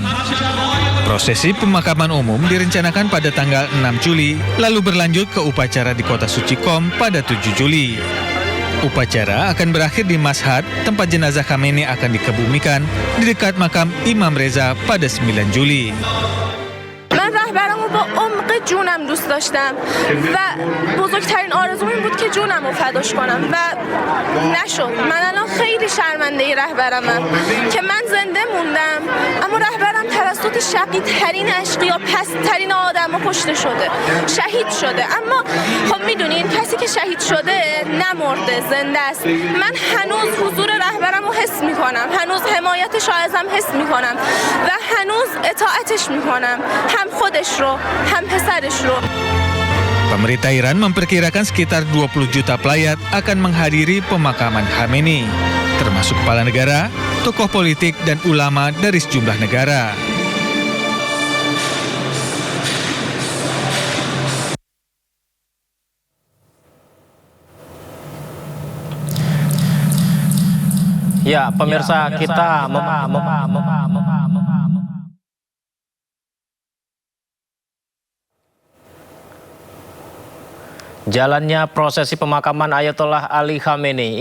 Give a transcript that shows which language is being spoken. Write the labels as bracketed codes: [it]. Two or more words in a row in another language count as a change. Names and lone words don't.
[id] Prosesi pemakaman umum direncanakan pada tanggal 6 Juli, lalu berlanjut ke upacara di kota suci Qom pada 7 Juli. Upacara akan berakhir di Mashhad, tempat jenazah Khamenei akan dikebumikan di dekat makam Imam Reza pada 9 Juli. [fa] من رهبرمو با عمق جونم دوست داشتم و بزرگترین آرزوم این بود که جونم رو فداش کنم و نشد. من الان خیلی شرمنده رهبرمم که من زنده موندم اما رهبرم توسط شقی ترین اشقیا پست‌ترین آدم‌ها کشته شده، شهید شده. اما خب میدونین کسی که شهید شده نمرده، زنده است. من هنوز حضور رهبرم رو حس میکنم، هنوز حمایتش رو ازم حس میکنم و هنوز اطاعتش میکنم، هم خودش رو هم پسرش رو. [id] Pemerintah Iran memperkirakan sekitar 20 juta pelayat akan menghadiri pemakaman Khamenei, termasuk kepala negara, tokoh politik, dan ulama dari sejumlah negara. Ya, pemirsa kita jalannya prosesi pemakaman Ayatollah Ali Khamenei.